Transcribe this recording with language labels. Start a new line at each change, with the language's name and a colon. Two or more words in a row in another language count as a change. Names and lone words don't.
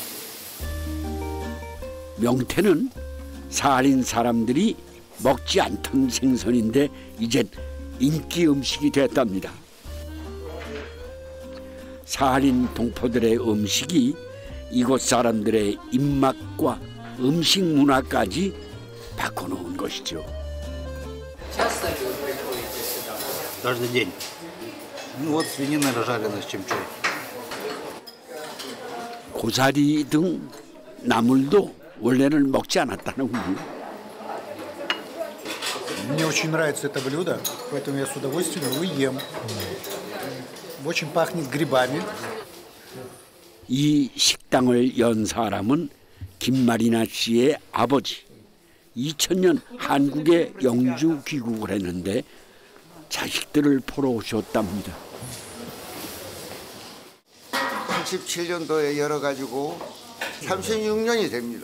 Korean: 명태는 사할린 사람들이 먹지 않던 생선인데 이젠 인기 음식이 됐답니다. 사할린 동포들의 음식이 이곳 사람들의 입맛과 음식 문화까지 바꿔놓은 것이죠.
Russian: Каждый день. Ну вот свинина жареная с чимчой.
Korean: 고사리 등 나물도 원래는 먹지 않았다는군요.
Russian: Мне очень нравится это блюдо, поэтому я с удовольствием его ем. Очень пахнет грибами.
Korean: 이 식당을 연 사람은 김마리나 씨의 아버지. 2000년 한국에 영주 귀국을 했는데 자식들을 보러 오셨답니다. 87년도에 열어가지고 36년이 됩니다.